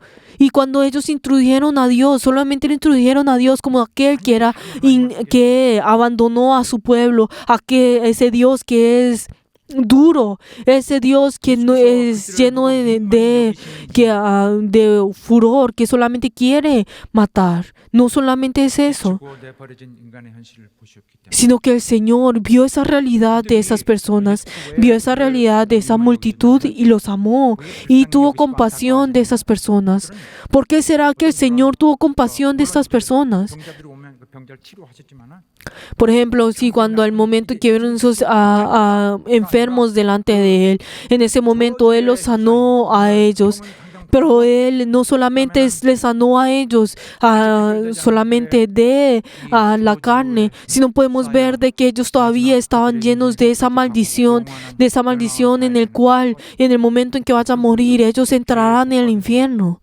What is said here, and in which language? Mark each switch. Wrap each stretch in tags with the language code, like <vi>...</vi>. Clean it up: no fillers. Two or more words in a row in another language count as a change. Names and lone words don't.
<es>Y cuando ellos introdujeron a Dios, solamente lo introdujeron a Dios como aquel que abandonó a su pueblo, ese Dios que es duro, ese Dios que no es lleno de furor, que solamente quiere matar. No solamente es eso,</es> <ko>내버려진 인간의 현실을 보셨기 때문에</ko> <es>sino que el Señor vio esa realidad de esas personas, vio esa realidad de esa multitud y los amó y tuvo compasión de esas personas. ¿Por qué será que el Señor tuvo compasión de estas personas?</es> <ko>병자들이 오면 그 병자를 치료하셨지만은</ko> <es>Por ejemplo, si cuando al momento que vieron esos enfermos delante de Él, en ese momento Él los sanó a ellos. Pero Él no solamente les sanó a ellos solamente de la carne, sino podemos ver de que ellos todavía estaban llenos de esa maldición en el cual, en el momento en que vayan a morir, ellos entrarán en el infierno.</es>